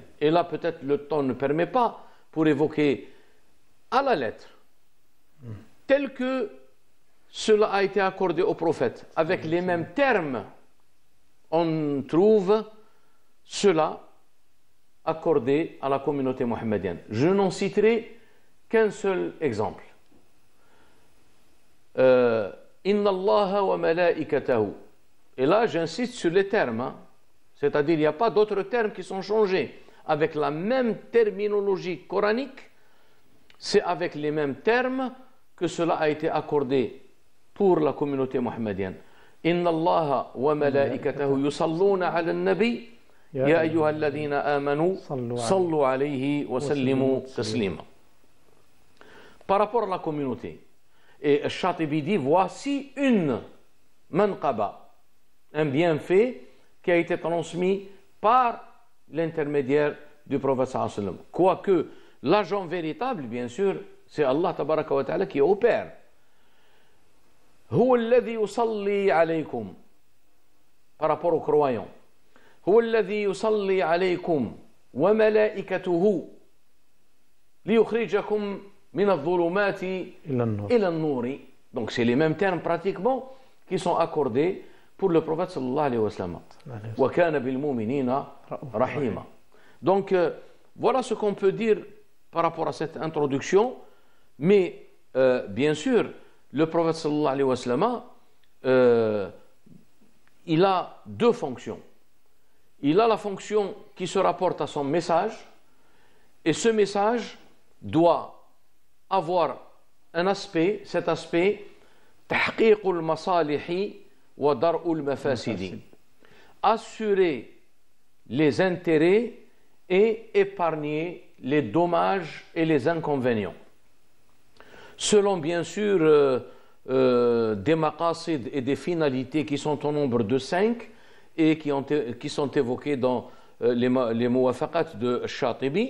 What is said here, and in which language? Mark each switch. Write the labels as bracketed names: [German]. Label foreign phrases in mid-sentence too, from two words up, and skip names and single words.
[French] Et là, peut-être le temps ne permet pas pour évoquer à la lettre, tel que cela a été accordé au prophète, avec les mêmes termes, on trouve cela accordé à la communauté mohammedienne. Je n'en citerai qu'un seul exemple. [Arabic] إن الله وملائكته. [French] Et là, j'insiste sur les termes, c'est-à-dire il n'y a pas d'autres termes qui sont changés. Avec la même terminologie coranique, c'est avec les mêmes termes que cela a été accordé pour la communauté mohammedienne. [Arabic] إن الله وملائكته يصلون على النبي يا أيها الذين آمنوا صلوا عليه وسلموا تسليما. [French] Par rapport à la communauté, et Shatibi dit, voici une manqaba, un bienfait qui a été transmis par l'intermédiaire du prophète [Arabic] صلى الله عليه وسلم. [French] Quoique l'agent véritable, bien sûr, c'est Allah [Arabic] تبارك وتعالى [French] qui opère. [Arabic] هو الذي يصلي عليكم, [French] par rapport aux croyants. [Arabic] هو الذي يصلي عليكم وملائكته ليخرجكم من الظلمات إلى النور. [French] Donc c'est les mêmes termes pratiquement qui sont accordés pour le prophète [Arabic] صلى الله عليه وسلم. وكان بالمؤمنين رحيما. [French] Donc voilà ce qu'on peut dire par rapport à cette introduction, mais bien sûr, le prophète [Arabic] صلى الله عليه وسلم, [French] il a deux fonctions. Il a la fonction qui se rapporte à son message Et ce message doit avoir un aspect, cet aspect, [Arabic] تحقيق المصالح ودرء المفاسد. [French] Assurer les intérêts et épargner les dommages et les inconvénients. Selon bien sûr des maqasid et des finalités qui sont au nombre de 5 et qui sont évoquées dans les muwafaqat de Shatibi.